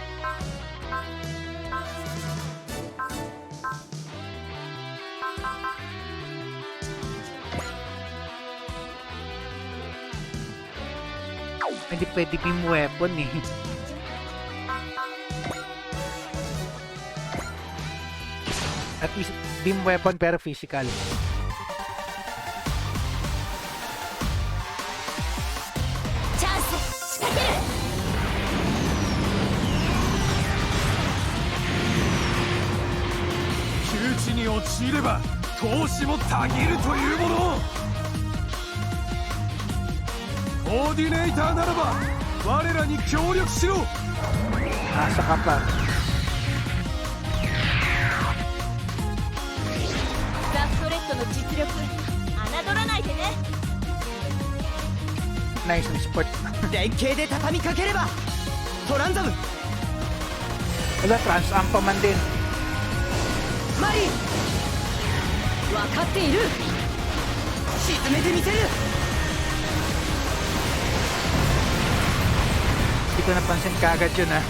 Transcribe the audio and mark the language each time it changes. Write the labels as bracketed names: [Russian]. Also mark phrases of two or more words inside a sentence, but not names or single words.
[Filipino] Hindi pwede [English] beam weapon [Filipino] eh. [English] At least beam weapon [Filipino] pero physical. [English] Chance! [Japanese] 仕掛ける窮地に陥れば闘志もたぎるというもの。コーディネーターならば我らに協力しろ。 [Filipino] Asa ka pa. [Japanese] ザ・ストレットの実力侮らないでね [Filipino] Nice na sport. [Japanese] 連携で畳みかければトランザム [Filipino] Wala, trans-amp pa man din. [Japanese] マリン分かっている沈めてみせる [Filipino] Hindi ko napansin kagad yun ah.